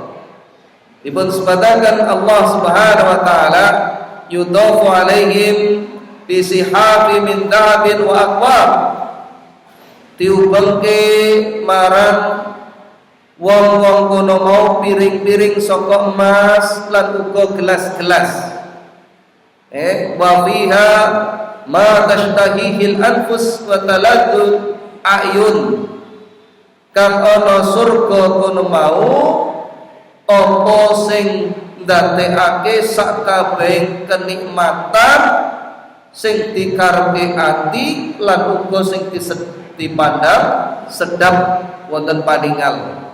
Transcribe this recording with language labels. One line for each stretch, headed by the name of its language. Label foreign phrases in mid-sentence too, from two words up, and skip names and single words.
Javanese: Dipun sebataken
Arabic: الله سبحانه و تعالى يطاف عليهم بصحاف من ذهب و أكواب,
Javanese: diubengke marang wong-wong kono mau piring-piring saka emas lan uga gelas-gelas.
Arabic: و فيها ما تشتهي الأنفس و تلذ الأعين,
Javanese: kang ana surga kono mau apa sing ndadekake sakabehing kenikmatan sing dikarepe ati lan uga sing dipandang sedap wonten paningal.